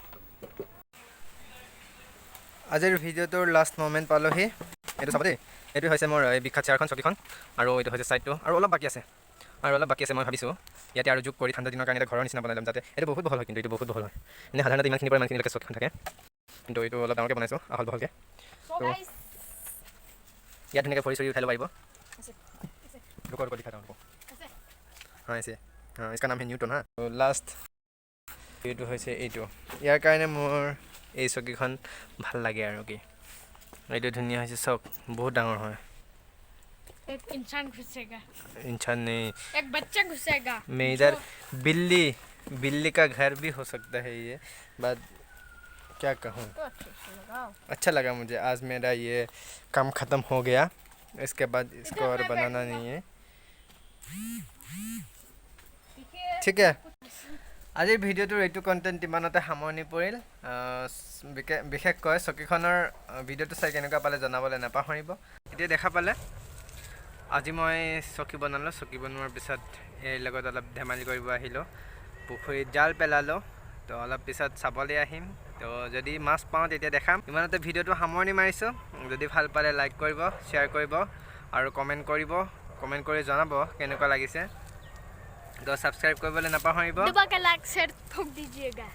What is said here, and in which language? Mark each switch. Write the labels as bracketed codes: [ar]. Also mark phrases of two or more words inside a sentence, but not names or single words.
[as] আজিৰ ভিডিঅ'টোৰ [en] last moment [as] পালোহি এইটো চাব দেই এইটো হৈছে মোৰ এই বিখ্যাত চেয়াৰখন চকীখন আৰু এইটো হৈছে ছাইডটো আৰু অলপ বাকী আছে মই ভাবিছোঁ ইয়াতে আৰু যোগ কৰি ঠাণ্ডা দিনৰ কাৰণে এটা ঘৰৰ নিচিনা বনাই ল'ম যাতে এইটো বহুত বহল হয় কিন্তু এইটো বহুত বহল হয় এনেই সাধাৰণতে ইমানখিনিৰ পৰা ইমানখিনিলৈকে চকীখন থাকে কিন্তু এইটো অলপ ডাঙৰকৈ বনাইছোঁ আহল বহলকৈ তো ইয়াত ধুনীয়াকৈ ভৰি চৰি উঠাই ল'ব পাৰিব [hi] रुको दिखाता हूँ हाँ ऐसे हाँ इसका नाम है न्यूटन हाँ तो लास्ट [as] এইটো হৈছে এইটো ইয়াৰ কাৰণে মোৰ এই চকীখন ভাল লাগে আৰু কি এইটো ধুনীয়া হৈছে চাওক বহুত ডাঙৰ হয় [hi] एक इंसान घुसेगा इंसान नहीं एक बच्चा घुसेगा मैं इधर बिल्ली का घर भी हो सकता है ये बात क्या कहूँ तो अच्छे से लगाओ अच्छा लगा मुझे आज मेरा ये काम ख़त्म हो गया इसके बाद इसको और बनाना नहीं है [as] ঠিক আছে আজিৰ ভিডিঅ'টোৰ এইটো কণ্টেণ্ট ইমানতে সামৰণি পৰিল বিশেষকৈ চকীখনৰ ভিডিঅ'টো চাই কেনেকুৱা পালে জনাবলৈ নাপাহৰিব এতিয়া দেখা পালে আজি মই চকী বনালোঁ চকী বনোৱাৰ পিছত এই লগত অলপ ধেমালি কৰিব আহিলোঁ পুখুৰীত জাল পেলালোঁ তো অলপ পিছত চাবলৈ আহিম তো যদি মাছ পাওঁ তেতিয়া দেখাম ইমানতে ভিডিঅ'টো সামৰণি মাৰিছোঁ যদি ভাল পালে লাইক কৰিব শ্বেয়াৰ কৰিব আৰু কমেণ্ট কৰি জনাব কেনেকুৱা লাগিছে তো ছাবস্ক্ৰাইব কৰিবলৈ নাপাহৰিব [hi] दबा के [en] like share [hi] ठोक दीजिएगा